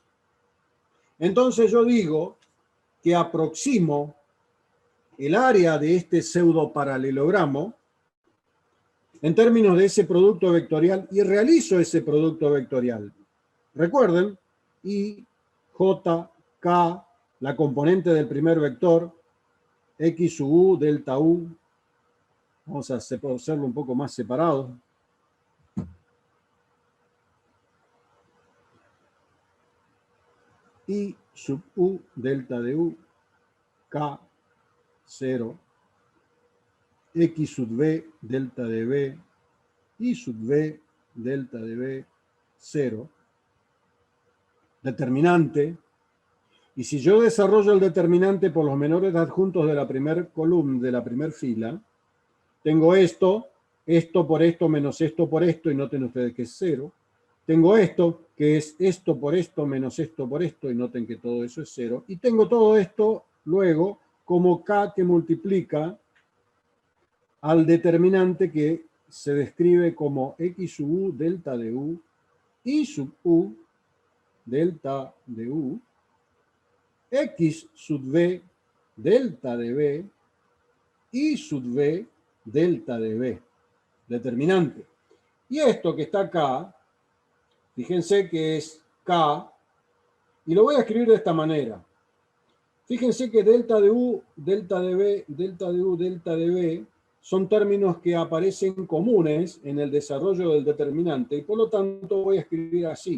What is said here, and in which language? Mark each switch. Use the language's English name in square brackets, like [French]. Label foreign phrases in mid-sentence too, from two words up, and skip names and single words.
[Spanish] Entonces yo digo que aproximo el área de este pseudo paralelogramo en términos de ese producto vectorial y realizo ese producto vectorial. Recuerden, I, J, K, la componente del primer vector, X sub U, delta U. Vamos a hacerlo un poco más separado. I sub U, delta de U, K, 0. X sub V, delta de V, I sub V, delta de V, 0. Determinante. Y si yo desarrollo el determinante por los menores adjuntos de la primera columna, de la primera fila, tengo esto por esto menos esto por esto, y noten ustedes que es 0. Tengo esto, que es esto por esto menos esto por esto, y noten que todo eso es 0. Y tengo todo esto luego como K que multiplica al determinante que se describe como X sub U delta de U, I sub U delta de U, X sub V delta de V, I sub V delta de V. Determinante. Y esto que está acá, fíjense que es K Y lo voy a escribir de esta manera. Fíjense que delta de U, delta de B, delta de U, delta de B son términos que aparecen comunes en el desarrollo del determinante y por lo tanto voy a escribir así.